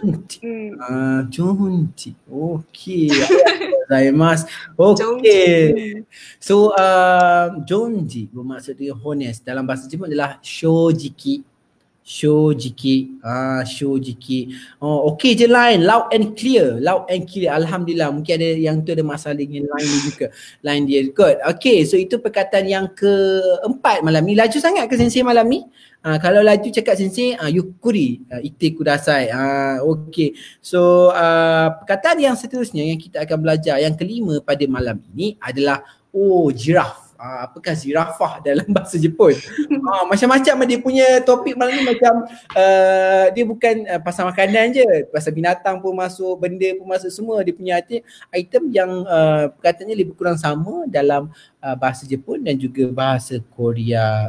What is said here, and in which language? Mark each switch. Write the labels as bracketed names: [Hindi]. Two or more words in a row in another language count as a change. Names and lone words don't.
[Malay] Jonji. Okay. Gozaimasu. Okay. So jonji bermaksud dia honest. Dalam bahasa Jepun adalah shojiki. Shojiki. Shojiki. [English] Okay je line. Loud and clear. Loud and clear. [Malay] Alhamdulillah. Mungkin ada yang tu ada masalah dengan line dia juga. Line dia. Good. Okay. So itu perkataan yang keempat malam ni. Laju sangat ke Sensei malam ni? Kalau laju cakap Sensei, yukuri. [Japanese] 言ってください. [Malay] Okay. So perkataan yang seterusnya yang kita akan belajar, yang kelima pada malam ini adalah giraffe. Apakah zirafah dalam bahasa Jepun? Macam-macam dia punya topik malam ni, macam dia bukan pasal makanan je, pasal binatang pun masuk, benda pun masuk, semua dia punya item yang perkataannya lebih kurang sama dalam bahasa Jepun dan juga bahasa Korea.